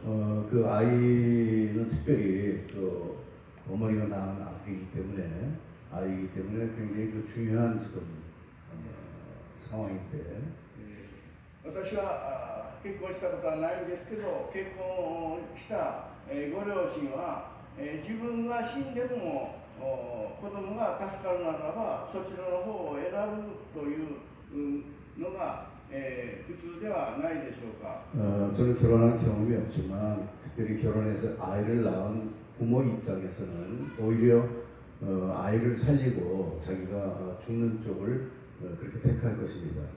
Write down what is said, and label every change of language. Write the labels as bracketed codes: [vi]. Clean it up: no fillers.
[ko] 그 아이는 특별히 그 어머니가 낳은 아기이기 때문에 굉장히 그 중요한 지금 상황인데 [ja] 私は結婚したことはないんですけど、結婚したご両親は自分が死んでも子供が助かるならばそちらの方を選ぶというのが普通ではないでしょうか。 [ko] 저는 결혼한 경험이 없지만 특별히 결혼해서 아이를 낳은 부모 입장에서는 오히려 아이를 살리고 자기가 죽는 쪽을 그렇게 택할 것입니다.